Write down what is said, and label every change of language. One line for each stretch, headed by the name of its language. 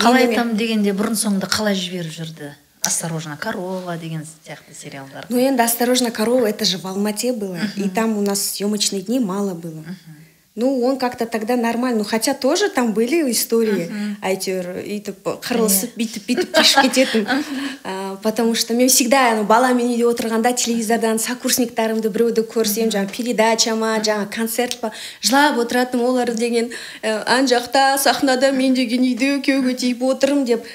Kazakh: Қалай айтам дегенде бұрын соңды қалай жіберіп жүрді? «Осторожно, корова» деген сияқты сериалдар.
Russian: Ну, енді «Осторожно, корова» это же в Алмате было. И там у нас съемочных дней мало было. Ну, он как-то тогда нормально. Ну, хотя тоже там были истории.
Kazakh: Әйтеуір, үйтіп, қырылысып, бүйтіп қашып кететін.
Russian: Потому что
Kazakh: мен всегда баламен үйде отырғанда телевизордан сокурсниктарымды біреуді көрсем, жаңа передача ма, жаңа концерт па, жылап отыратын олар деген, ан жақта сахнада мен деген үйде күйеуге тиіп отырым деп.